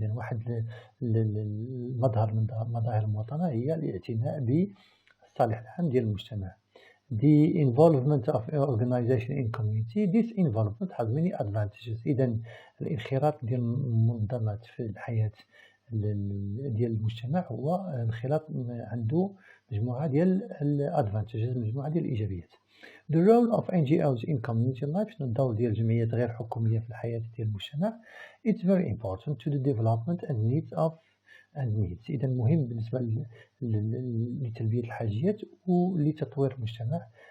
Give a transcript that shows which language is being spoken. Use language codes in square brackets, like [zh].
[ar] إذن واحد المظهر من مظاهر المواطنة هي الاعتناء بالصالح العام ديال المجتمع. [en] The involvement of organization in community. This involvement has many advantages. [ar] إذن الانخراط ديال المنظمات في الحياة ديال المجتمع هو انخراط عنده مجموعة ديال advantages، مجموعة ديال الإيجابيات. [en] The role of NGOs in community life. [ar] شنو الدور ديال الجمعيات غير حكومية في الحياة ديال المجتمع؟ [en] It's very important to the development and needs. [ar] إذا مهم بالنسبة لتلبية الحاجيات ولتطوير المجتمع.